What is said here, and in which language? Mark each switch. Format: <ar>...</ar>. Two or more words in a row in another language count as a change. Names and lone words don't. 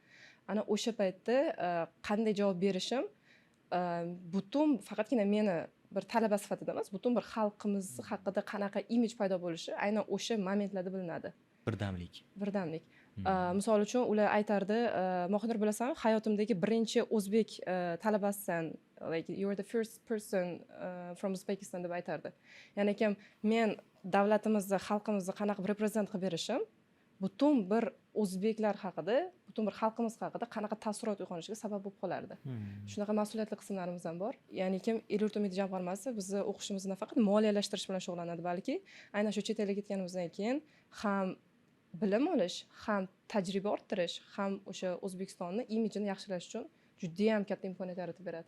<uz>Ana o'sha paytda qanday javob berishim, butun faqatgina meni bir talaba sifatida emas, butun bir xalqimiz haqida qanaqa imij paydo bo'lishi aynan o'sha momentlarda bilinadi. Birdamlik. Birdamlik. Misol uchun ular aytardi, Mohinur bilasanmi, hayotimdagi birinchi o'zbek talabasisan,</uz> <en>like you are the first person from Uzbekistan</en> <uz>deb aytardi. Ya'ni ekan men davlatimizni, xalqimizni qanaqa reprezent qilib berishim butun bir o'zbeklar haqida, butun bir xalqimiz haqida qanaqa taassurot uyg'onishiga sabab bo'lib qolardi. Shunaqa mas'uliyatli qismlarimiz ham bor. Ya'ni kim El-yurt umidi jamg'armasi bizni o'qishimizni faqat moliyalashtirish bilan shug'ullanadi, balki aynan shu chet elga ketganimizdan keyin ham bilim olish, ham tajriba orttirish, ham o'sha O'zbekistonni imijini yaxshilash uchun juda ham katta imkoniyat yaratib beradi.</uz>